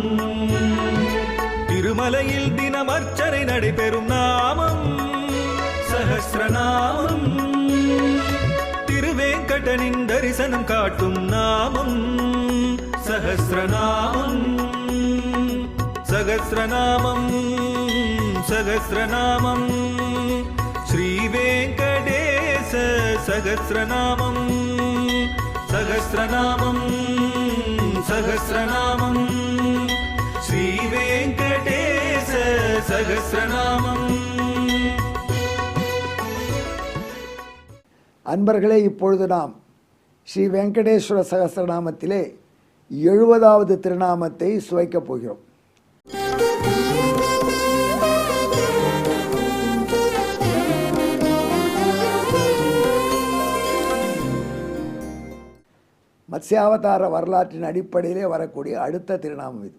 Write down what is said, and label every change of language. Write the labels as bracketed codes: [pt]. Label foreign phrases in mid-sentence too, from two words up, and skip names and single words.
[ta] திருமலையில் தினம் அர்ச்சனை நடைபெறும் நாமம் சஹஸ்ரநாமம். திருவேங்கடனின் தரிசனம் காட்டும் நாமம் சஹஸ்ரநாமம். [sa] सहस्रनामं सहस्रनामं श्रीवेङ्कटेश सहस्रनामं सहस्रनामं सहस्रनामं श्रीवेङ्कटेश सहस्रनामं। [ta] அன்பர்களே, இப்பொழுது நாம் ஸ்ரீ வெங்கடேஸ்வர சகஸ்ரநாமத்திலே 70வது திருநாமத்தை சுவைக்கப் போகிறோம். மத்ஸ்யாவதார வரலாற்றின் அடிப்படையிலே வரக்கூடிய அடுத்த திருநாமம் இது.